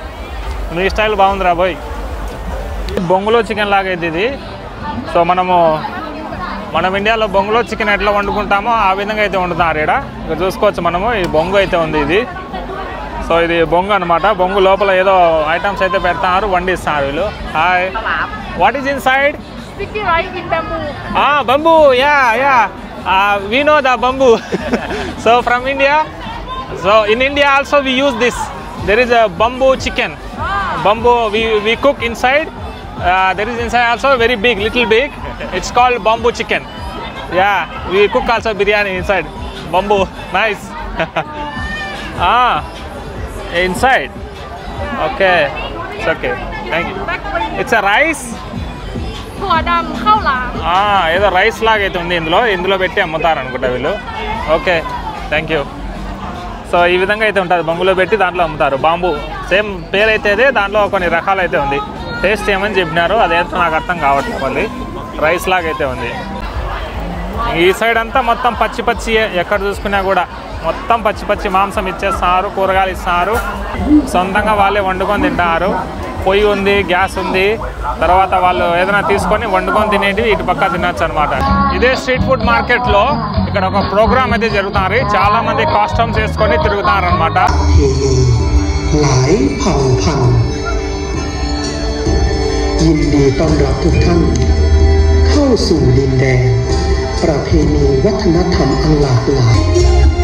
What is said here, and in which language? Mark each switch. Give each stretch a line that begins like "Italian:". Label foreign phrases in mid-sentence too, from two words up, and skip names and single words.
Telugu: మీ స్టైల్ బాగుందిరా బాయ్. బొంగులో చికెన్ లాగా అయితే ఇది. సో మనం ఇండియాలో బొంగులో చికెన్ ఎట్లా వండుకుంటామో ఆ విధంగా అయితే వండుతున్నారు ఇక్కడ. ఇక్కడ చూసుకోవచ్చు మనము. ఈ బొంగు అయితే ఉంది ఇది. సో ఇది బొంగు అనమాట. బొంగు లోపల ఏదో ఐటమ్స్ అయితే పెడతారు, వండిస్తున్నారు వీళ్ళు.
English: హాయ్, What is inside? Sticky rice in bamboo. Bamboo, yeah. We know the bamboo. So from India, so in India also we use this. There is a bamboo chicken. Bamboo we cook inside. There is inside also very big, little big. It's called bamboo chicken. Yeah, we cook also biryani inside. Bamboo, nice. Inside. Okay, it's okay. Thank you. It's a rice.
Telugu: ఏదో రైస్ లాగా అయితే ఉంది. ఇందులో పెట్టి అమ్ముతారు అనుకుంటా వీళ్ళు.
English: Okay, thank you.
Telugu: సో ఈ విధంగా అయితే ఉంటుంది. బొంగులో పెట్టి దాంట్లో అమ్ముతారు. బాంబు సేమ్ పేరు అయితే అదే. దాంట్లో కొన్ని రకాలు అయితే ఉంది. టేస్ట్ చేయమని చెప్పినారు. అదేంటో నాకు అర్థం కావట్లేదు. మళ్ళీ రైస్ లాగా అయితే ఉంది. ఈ సైడ్ అంతా మొత్తం పచ్చి ఎక్కడ చూసుకున్నా కూడా మొత్తం పచ్చి మాంసం ఇచ్చేస్తున్నారు, కూరగాయలు ఇస్తున్నారు. సొంతంగా వాళ్ళే వండుకొని తింటారు. పొయ్యి ఉంది, గ్యాస్ ఉంది. తర్వాత వాళ్ళు ఏదైనా తీసుకొని వండుకొని తినేటివి ఇటు పక్క తినచ్చు అనమాట. ఇదే
English: street food
Telugu: మార్కెట్లో ఇక్కడ ఒక ప్రోగ్రామ్ అయితే జరుగుతున్నారు. చాలా మంది కాస్ట్యూమ్స్ వేసుకొని తిరుగుతున్నారు అనమాట.
Thai: หลายเผ่าพันธุ์ยินดีต้อนรับทุกท่านเข้าสู่ดินแดนประเพณีวัฒนธรรมอันหลากหลาย